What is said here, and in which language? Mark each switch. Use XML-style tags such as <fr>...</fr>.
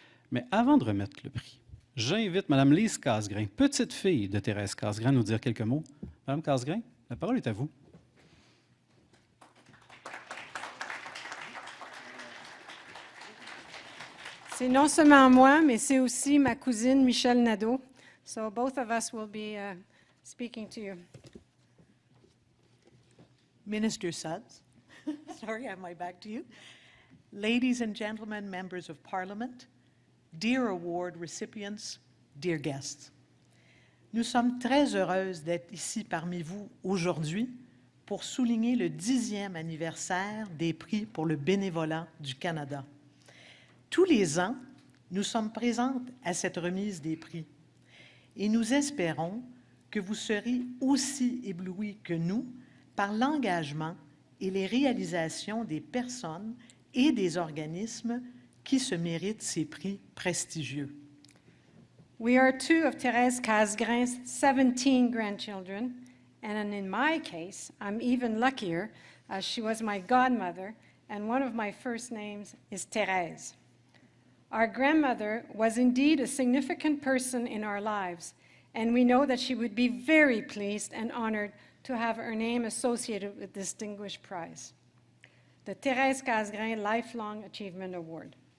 <fr>Mais avant de remettre le prix, j'invite Mme Lise Casgrain, petite fille de Thérèse Casgrain, à nous dire quelques mots. Mme Casgrain, la parole est à vous. C'est non seulement moi, mais c'est aussi ma cousine Michelle Nadeau.</fr> <en>So both of us will be speaking to you. Minister Sudds, sorry, I have my back to you. Ladies and gentlemen, members of Parliament, dear award recipients, dear guests.</en> <fr>Nous sommes très heureuses d'être ici parmi vous aujourd'hui pour souligner le 10e anniversaire des prix pour le bénévolat du Canada. Tous les ans, nous sommes présentes à cette remise des prix et nous espérons que vous serez aussi éblouis que nous par l'engagement et les réalisations des personnes et des organismes qui se méritent ces prix prestigieux.</fr> <en>We are two of Thérèse Casgrain's 17 grandchildren, and in my case, I'm even luckier as she was my godmother, and one of my first names is Thérèse. Our grandmother was indeed a significant person in our lives, and we know that she would be very pleased and honored to have her name associated with this distinguished prize, the Thérèse Casgrain Lifelong Achievement Award.</en>